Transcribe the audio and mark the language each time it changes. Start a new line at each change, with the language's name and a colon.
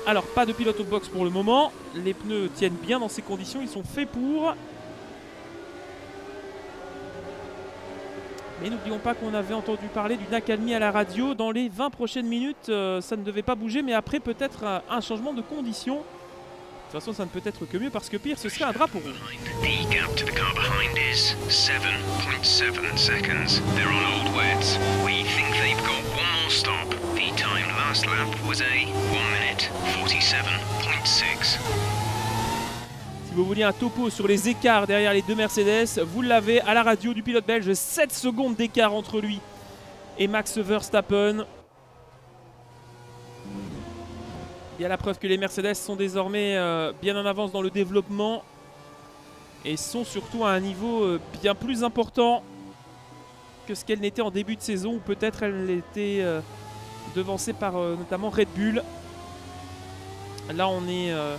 French: Alors pas de pilote au box pour le moment, les pneus tiennent bien dans ces conditions, ils sont faits pour. Mais n'oublions pas qu'on avait entendu parler d'une accalmie à la radio. Dans les 20 prochaines minutes, ça ne devait pas bouger, mais après peut-être un changement de conditions. De toute façon, ça ne peut être que mieux parce que pire, ce serait un drapeau rouge.
English: The gap to the car behind is 7.7 seconds. They're on old wets. We think they've got one more stop. The time last lap was a 1 minute 47.6.
French: Si vous vouliez un topo sur les écarts derrière les deux Mercedes, vous l'avez à la radio du pilote belge. 7 secondes d'écart entre lui et Max Verstappen. Il y a la preuve que les Mercedes sont désormais bien en avance dans le développement et sont surtout à un niveau bien plus important que ce qu'elle n'était en début de saison, où peut-être elle était devancée par notamment Red Bull. Là on est